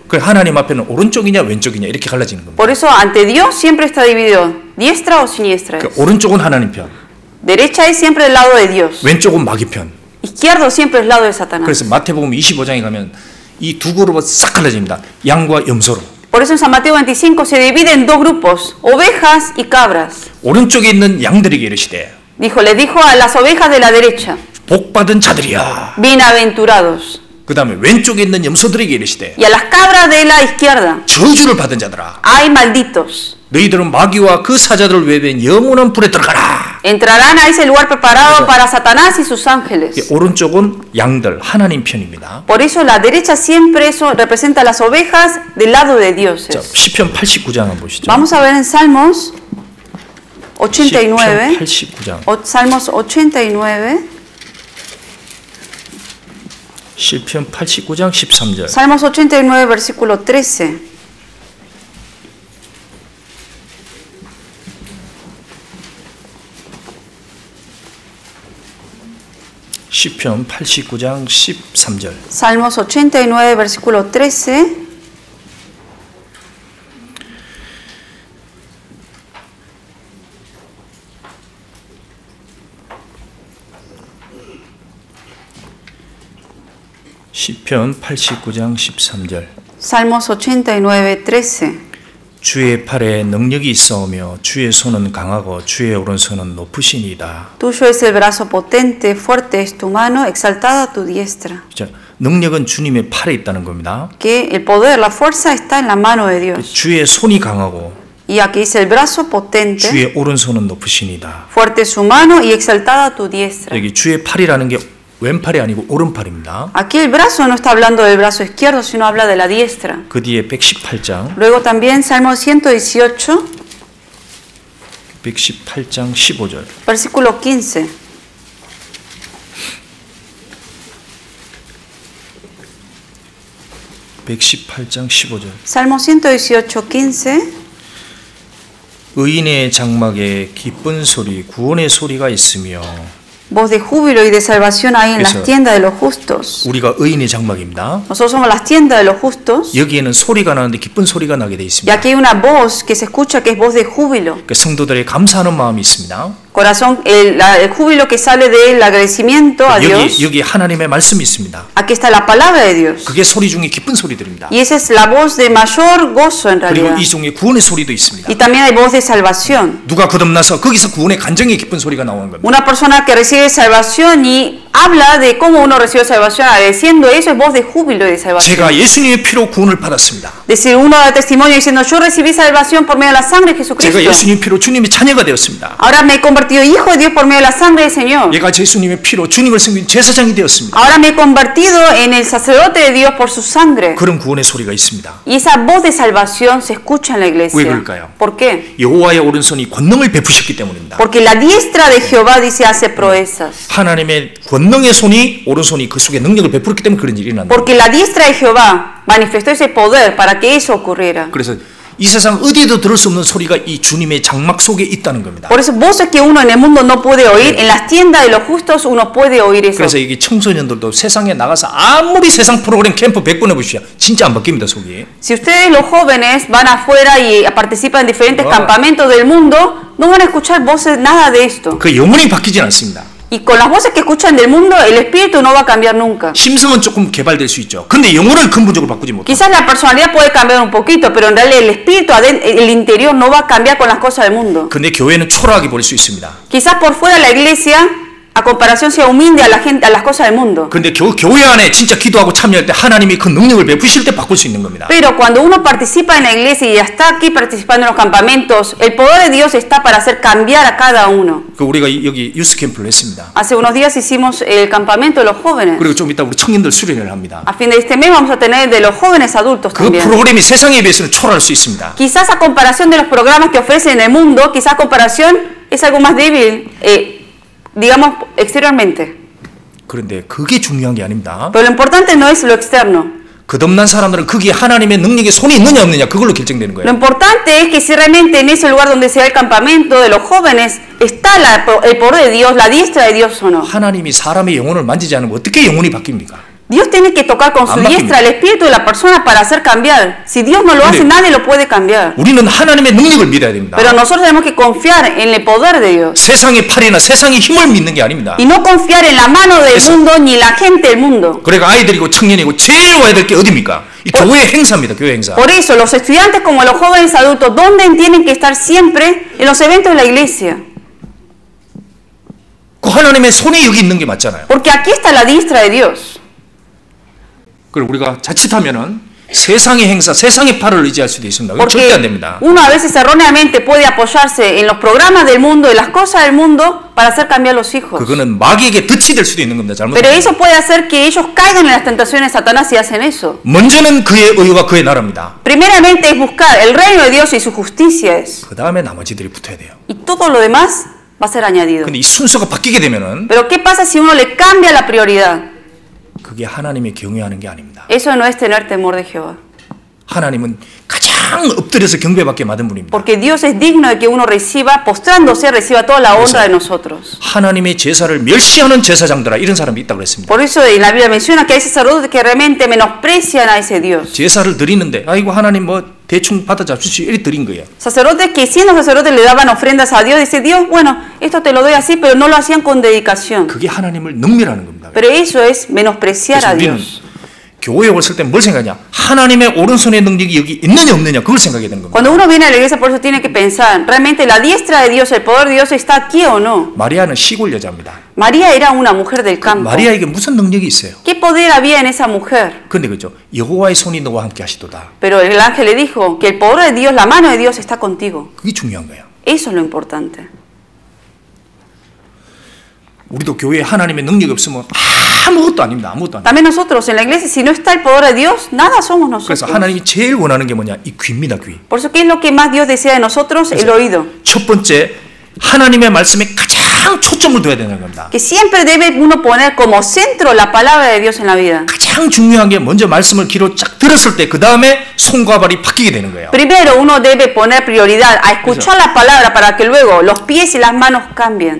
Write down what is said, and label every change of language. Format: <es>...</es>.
<ko>그 하나님 앞에는 오른쪽이냐 왼쪽이냐 이렇게 갈라지는 겁니다.</ko> <es>Por eso ante Dios siempre está dividido, diestra o siniestra.</es> <ko>그 오른쪽은 하나님 편,</ko> <es>Derecha es siempre del lado de Dios.</es> <ko>왼쪽은 마귀 편.</ko> <es>Izquierdo siempre es del lado de Satanás.</es> <ko>그래서 마태복음 25장에 가면 이 두 그룹은 싹 갈라집니다. 양과 염소로.</ko> <es>Por eso en San Mateo 25 se divide en dos grupos, ovejas y cabras.</es> <ko>오른쪽에 있는 양들에게 이르시되</ko> <es>Le dijo a las ovejas de la derecha,</es> <ko>복받은 자들이야.</ko> <es>bienaventurados.</es> <ko>그 다음에 왼쪽에 있는 염소들에게 이르시되</ko> <es>Y a las cabras de la izquierda,</es> <ko>저주를 받은 자들아.</ko> <es>ay malditos.</es> <ko>너희들은 마귀와 그 사자들을 외배한 영원한 불에 들어가라.</ko> <es>Entrarán a ese lugar preparado para Satanás y sus ángeles.</es> <ko>오른쪽은 양들, 하나님 편입니다.</ko> <es>Por eso la derecha siempre eso representa a las ovejas del lado de Dios.</es> <ko>자, 시편 89장 한번 보시죠.</ko> <es>Vamos a ver en Salmos 89.</es> <ko>시편 89장.</ko> <es>Salmos 89.</es> <ko>시편 89장 13절.</ko> <es>Salmos 89, versículo 13.</es> <ko>시편 89장 13절.</ko> <es>Salmos 89, versículo 13.</es> <ko>시편 89장 13절.</ko> <es>Salmos 89, 13.</es> <ko>주의 팔에 능력이 있어오며 주의 손은 강하고 주의 오른손은 높으시니이다.</ko> <es>Tuyo es el brazo potente, fuerte es tu mano, exaltada tu diestra.</es> <ko>자, 능력은 주님의 팔에 있다는 겁니다.</ko> <es>Que el poder, la fuerza está en la mano de Dios.</es> <ko>주의 손이 강하고</ko> <es>Y aquí dice el brazo potente,</es> <ko>주의 오른손은 높으시니이다.</ko> <es>fuerte es su mano y exaltada tu diestra.</es> <ko>여기 주의 팔이라는 게 왼팔이 아니고 오른팔입니다.</ko> <es>Aquí el brazo no está hablando del brazo izquierdo, sino habla de la diestra.</es> <ko>그 뒤에 118장.</ko> <es>Luego también Salmo 118,</es> <ko>118장 15절.</ko> <es>versículo 15.</es> <ko>(118장 15절)</ko> <es>Salmo 118, 15. 의인의 장막에 기쁜 소리, 구원의 소리가 있으며 Voz de júbilo y de salvación hay en Eso. las tiendas de los justos.</es> <ko>우리가 의인의 장막입니다.</ko> <es>Nosotros somos las tiendas de los justos.</es> <ko>여기에는 소리가 나는데 기쁜 소리가 나게 돼</ko> <es>Y</es> <ko>있습니다.</ko> <es>aquí hay una voz que se escucha que es voz de júbilo.</es> <ko>그 성도들의 감사하는 마음이 있습니다.</ko> <es>Corazón, el júbilo que sale del agradecimiento a Dios.</es> <ko>여기 하나님의 말씀이 있습니다.</ko> <es>Aquí está la palabra de Dios.</es> <ko>그게 소리 중에 기쁜 소리들입니다.</ko> <es>Y esa es la voz de mayor gozo en</es> <ko>그리고</ko> <es>realidad.</es> <ko>이 중에 구원의 소리도 있습니다.</ko> <es>Y también hay voz de salvación.</es> <ko>누가 거듭나서 거기서 구원의 간증의 기쁜 소리가 나오는 겁니다.</ko> <es>Una persona que recibe salvación y habla de cómo uno recibe salvación agradeciendo eso es voz de júbilo y de salvación.</es> <ko>제가 예수님의 피로 구원을 받았습니다.</ko> <es>Decir uno da testimonio diciendo yo recibí salvación por medio de la sangre de Jesucristo.</es> <ko>예수님의 피로 주님의 자녀가 되었습니다.</ko> <es>Ahora me he convertido hijo de Dios por medio de la sangre del Señor.</es> <ko>얘가 예수님의 피로 주님을 섬긴 제사장이 되었습니다.</ko> <es>Ahora me he convertido en el sacerdote de Dios por su sangre.</es> <ko>그런 구원의 소리가 있습니다.</ko> <es>Y esa voz de salvación se escucha en la iglesia.</es> <ko>왜 그럴까요?</ko> <es>¿Por qué?</es> <ko>여호와의 오른손이 권능을 베푸셨기 때문입니다.</ko> <es>Porque la diestra de Jehová dice hace proezas.</es> <ko>하나님의 권능의 손이 오른손이 그 속에 능력을 베풀었기 때문에 그런 일이 일어난다.</ko> <es>Porque la diestra de Jehová manifestó ese poder para que eso ocurriera.</es> <ko>그래서 이 세상 어디에도 들을 수 없는 소리가 이 주님의 장막 속에 있다는 겁니다.</ko> <es>Por eso voces que uno en el mundo no puede oír, en las tiendas de los justos uno puede oír eso.</es> <ko>그래서 이게 청소년들도 세상에 나가서 아무리 세상 프로그램 캠프 100번 해보시야 진짜 안 바뀝니다 속이.</ko> <es>Si ustedes los jóvenes van afuera y participan en diferentes</es> <en>Wow.</en> <es>campamentos del mundo, no van a escuchar voces, nada de esto.</es> <ko>그 영혼이 바뀌진 않습니다.</ko> <es>Y con las voces que escuchan del mundo, el espíritu no va a cambiar nunca.</es> <ko>심성은 조금 개발될 수 있죠. 근데 영혼을 근본적으로 바꾸지 못합니다.</ko> <es>Quizás la personalidad puede cambiar un poquito, pero en realidad el espíritu, el interior no va a cambiar con las cosas del mundo.</es> <ko>근데 교회는 초라하게 버릴 수 있습니다.</ko> <es>Quizás por fuera la iglesia, a comparación, sea humilde a la gente, a las cosas del mundo.</es> <ko>근데 교회 안에 진짜 기도하고 참여할 때 하나님이 그 능력을 베푸실 때 바꿀 수 있는 겁니다.</ko> <es>Pero cuando uno participa en la iglesia y está aquí participando en los campamentos, el poder de Dios está para hacer cambiar a cada uno.</es> <ko>그 우리가 여기 유스 캠프를 했습니다.</ko> <es>Hace unos días hicimos el campamento de los jóvenes.</es> <ko>그리고 좀 이따 우리 청년들 수련회를 합니다.</ko> <es>A fin de este mes vamos a tener de los jóvenes adultos</es> <ko>그</ko> <es>también.</es> <ko>프로그램이 세상에 비해서는 초라할 수 있습니다.</ko> <es>Quizás a comparación de los programas que ofrecen en el mundo, quizás a comparación es algo más débil, digamos, exteriormente.</es> <ko>그런데 그게 중요한 게 아닙니다.</ko> <es>Pero lo importante no es lo externo.</es> <ko>거듭난 사람들은 거기에 하나님의 능력의 손이 있느냐 없느냐 그걸로 결정되는</ko> <es>Lo</es> <ko>거예요.</ko> <es>importante es que si realmente en ese lugar donde se da el campamento de los jóvenes está el poder de Dios, la diestra de Dios o no.</es> <ko>하나님이 사람의 영혼을 만지지 않으면 어떻게 영혼이 바뀝니까?</ko> <es>Dios tiene que tocar con su Ambas diestra el espíritu de la persona para hacer cambiar. Si Dios no lo hace, Mire. nadie lo puede cambiar.</es> <ko>우리는 하나님의 능력을 믿어야 됩니다.</ko> <es>Pero nosotros tenemos que confiar en el poder de Dios.</es> <ko>세상의 팔이나 세상의 힘을 믿는 게 아닙니다.</ko> <es>Y no confiar en la mano del Eso. mundo ni la gente del mundo.</es> <ko>그러니까 아이들이고 청년이고 제일 와야 될 게 어디입니까? 이 교회 행사입니다. 교회 행사.</ko> <es>Por eso, los estudiantes como los jóvenes adultos, ¿dónde tienen que estar siempre? En los eventos de la iglesia.</es> <ko>그 하나님의 손이 여기 있는 게 맞잖아요.</ko> <es>Porque aquí está la diestra de Dios.</es> <ko>그리고 우리가 자칫하면은 세상의 행사, 세상의 팔을 의지할 수도 있습니다. 그건 절대 안</ko> <es>Porque</es> <ko>됩니다.</ko> <es>uno a veces erróneamente puede apoyarse en los programas del mundo, en las cosas del mundo, para hacer cambiar a los hijos.</es> <ko>그거는 마귀에게 덫이 될 수도 있는 겁니다.</ko> <es>Pero</es> <ko>잘못하면.</ko> <es>eso puede hacer que ellos caigan en las tentaciones de Satanás si hacen eso.</es> <ko>먼저는 그의 의와 그의 나라입니다.</ko> <es>Primeramente es buscar el reino de Dios y su justicia es.</es> <ko>그 다음에 나머지들이 붙어야 돼요.</ko> <es>Y todo lo demás va a ser añadido.</es> <ko>근데 이 순서가 바뀌게 되면은</ko> <es>Pero ¿qué pasa si uno le cambia la prioridad?</es> <ko>그게 하나님의 경외하는 게 아닙니다.</ko> <es>Eso no es tener temor de Jehová.</es> <ko>하나님은 가장 엎드려서 경배받게 만든 분입니다.</ko> <es>Porque Dios es digno de que uno reciba, postrándose, reciba toda la honra de nosotros.</es> <ko>하나님의 제사를 멸시하는 제사장들아 이런 사람이 있다고 그랬습니다.</ko> <es>Por eso en la Biblia menciona que hay sacerdotes que realmente menosprecian a ese Dios.</es> <ko>제사를 드리는데 아이고 하나님 뭐 대충 받아 잡수시 이렇게 드린 거예요.</ko> <es>Sacerdotes que siendo sacerdotes le daban ofrendas a Dios, dice Dios, bueno, esto te lo doy así, pero no lo hacían con dedicación.</es> <ko>그게 하나님을 능멸하는 겁니다.</ko> <es>Pero eso es menospreciar</es> <ko>그래서</ko> <es>a</es> <ko>우리는</ko> <es>Dios.</es> <ko>교회에 왔을 때 뭘 생각하냐? 하나님의 오른손의 능력이 여기 있느냐 없느냐 그걸 생각해야 되는 겁니다.</ko> <es>Cuando uno viene a la iglesia, por eso tiene que pensar, realmente la diestra de Dios, el poder de Dios está aquí o no.</es> <ko>마리아는 시골 여자입니다.</ko> <es>María era una mujer del campo.</es> <ko>마리아에게 무슨 능력이 있어요?</ko> <es>¿Qué poder había en esa mujer?</es> <ko>근데 그죠? 여호와의 손이 너와 함께 하시도다.</ko> <es>Pero el ángel le dijo que el poder de Dios, la mano de Dios está contigo.</es> <ko>그게 중요한 거예요.</ko> <es>Eso es lo importante.</es> <ko>우리도 교회에 하나님의 능력이 없으면 아무것도 아닙니다. 아무것도 아닙니다.</ko> <es>También nosotros en la iglesia, si no está el poder de Dios, nada somos</es> <ko>그래서</ko> <es>nosotros.</es> <ko>하나님이 제일 원하는 게 뭐냐? 이 귀입니다. 귀.</ko> <es>Por eso, ¿qué es lo que más Dios desea de nosotros? El oído.</es> <ko>첫 번째 하나님의 말씀에 가장 가장 초점을 둬야 되는 겁니다.</ko> <es>Que siempre debe uno poner como centro la palabra de Dios en la vida.</es> <ko>가장 중요한 게 먼저 말씀을 귀로 쫙 들었을 때 그 다음에 손과 발이 바뀌게 되는 거예요.</ko> <es>Primero uno debe poner prioridad a escuchar la palabra para que luego los pies y las manos cambien.</es>